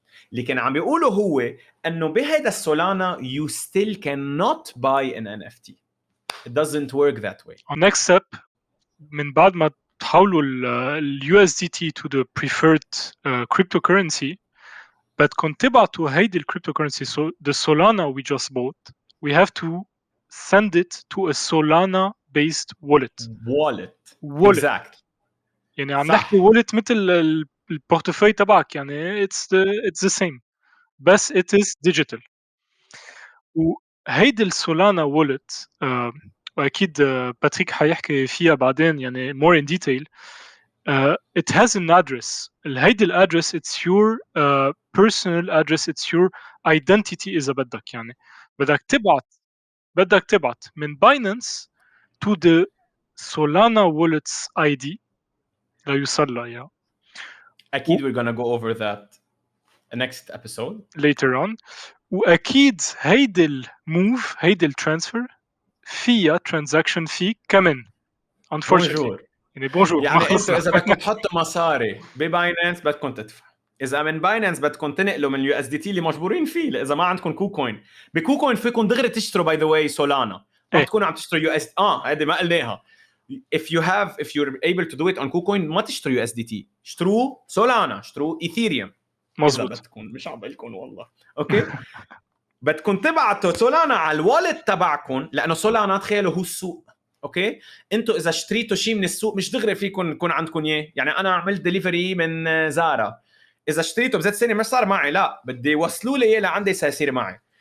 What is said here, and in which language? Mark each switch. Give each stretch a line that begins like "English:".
Arabic: اللي كان عم بيقوله هو انه بهذا السولانا
English: you still cannot buy an NFT. It doesn't work that way. Next step
Arabic: من بعد ما تحولوا ال USDT
English: to the preferred cryptocurrency
Arabic: بدكم تبعتوا هيدي الكريبتوكرنسي.
English: So the Solana we just bought we have to send it to a Solana based wallet. Exactly.
Arabic: يعني عم نحكي wallet مثل البورتفوي تبعك، يعني
English: it's the same
Arabic: بس
English: it is digital.
Arabic: وهيدي السولانا wallet واكيد باتريك حيحكي فيها بعدين يعني
English: more in detail. It has an address.
Arabic: هيدي الادرس
English: it's your personal address, it's your identity
Arabic: إذا بدك. يعني بدك تبعت من Binance
English: to the Solana wallets ID
Arabic: ليوصل لها إياها.
English: أكيد we're gonna go over that next episode later on.
Arabic: وأكيد هيدي الموف هيدي الترانسفير فيها transaction fee كمان unfortunately. يعني بونجور يعني انتوا اذا بدكم تحطوا مصاري بباينانس بدكم تدفعوا، اذا من باينانس بدكم تنقلوا من USDT اللي مجبورين فيه اذا ما عندكم كوكوين. بكوكوين فيكم دغري تشتروا
English: by the way
Arabic: سولانا، ما تكونوا عم تشتروا US. هذه ما قلناها.
English: if you're able to do it on KuCoin
Arabic: ما تشتروا USDT، اشتروا سولانا، اشتروا ايثيريوم مزبوط. اذا بدكم، مش عم بقلكم والله. اوكي بدكم تبعتوا سولانا على الوالت تبعكم لانه سولانا تخيلوا هو السوق. اوكي انتوا اذا اشتريتوا شيء من السوق مش دغري فيكم يكون عندكم اياه. يعني انا عملت ديليفري من زارا، اذا اشتريته بذات سنه مش صار معي، لا بدي يوصلوا لي اياه لعندي سيصير معي.